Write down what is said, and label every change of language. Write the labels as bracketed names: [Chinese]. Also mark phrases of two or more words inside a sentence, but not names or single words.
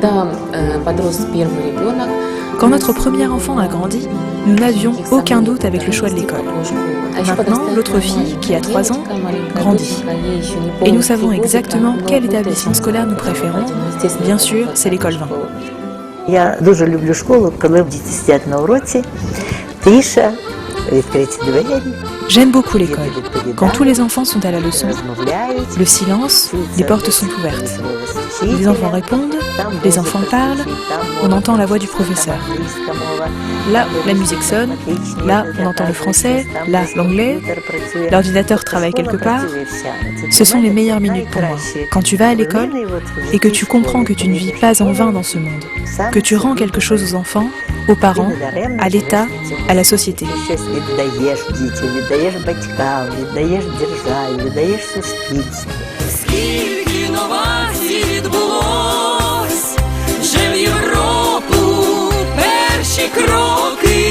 [French] Quand notre premier enfant a grandi, nous n'avions aucun doute avec le choix de l'école. Maintenant, l'autre fille, qui a 3 ans, grandit. Et nous savons exactement quel établissement scolaire nous préférons. Bien sûr, c'est l'école 20. [Ukrainian] Я дуже люблю школу, коли діти сидять на уроці, тиша, відкриті двері. [French] J'aime beaucoup l'école. Quand tous les enfants sont à la leçon, le silence, les portes sont ouvertes. Les enfants répondent, les enfants parlent, on entend la voix du professeur. Là, la musique sonne, là, on entend le français, là, l'anglais, l'ordinateur travaille quelque part. Ce sont les meilleures minutes pour moi. Quand tu vas à l'école et que tu comprends que tu ne vis pas en vain dans ce monde, que tu rends quelque chose aux enfants, aux parents, à l'État, à la société. [Ukrainian] Віддаєш батькам, віддаєш державі, віддаєш суспільству. Скільки новацій відбулось, вже в Європу перші кроки